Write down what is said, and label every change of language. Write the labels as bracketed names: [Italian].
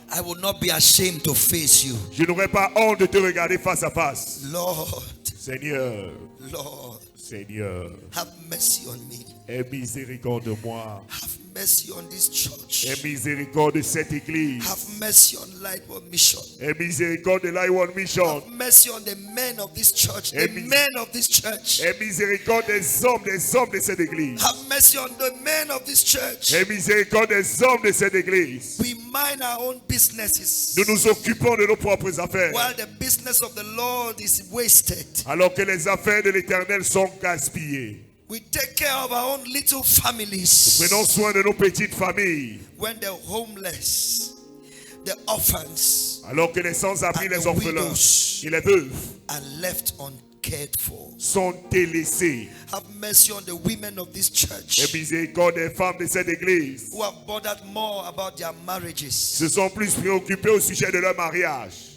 [English] I will not be ashamed to face you. [French] je n'aurai pas honte de te regarder face à face. [English] Lord, [French] Seigneur, [English] Lord, [French] Seigneur, [English] have mercy on me. [French] aie miséricorde de moi. [English] Have mercy on this church. [French] Aie miséricorde de cette église. [English] Have mercy on Lightworld Mission. [French] Aie miséricorde de Lightworld Mission. [English] Have mercy on the men of this church. The Amen. men of this church. [French] Aie miséricorde des hommes de cette église. [English] Have mercy on the men of this church. [French] Aie miséricorde des hommes de cette église. [English] We mind our own businesses [French] Nous nous occupons de nos propres affaires. [English] while the business of the Lord is wasted. [French] Alors que les affaires de l'Éternel sont gaspillées. [English] We take care of our own little families. [French] Prenons soin de nos petites familles. [English] When the homeless, the orphans [French] Alors que les sans-abri, [English] and [French] les [English] the [French] orphelins [English] widows [French] et les veuves [English] are left uncared for. [French] sont délaissés. [English] Have mercy on the women of this church [French] Aie miséricorde des femmes de cette église. [English] who have bothered more about their marriages [French] Se sont plus préoccupés au sujet de leur mariage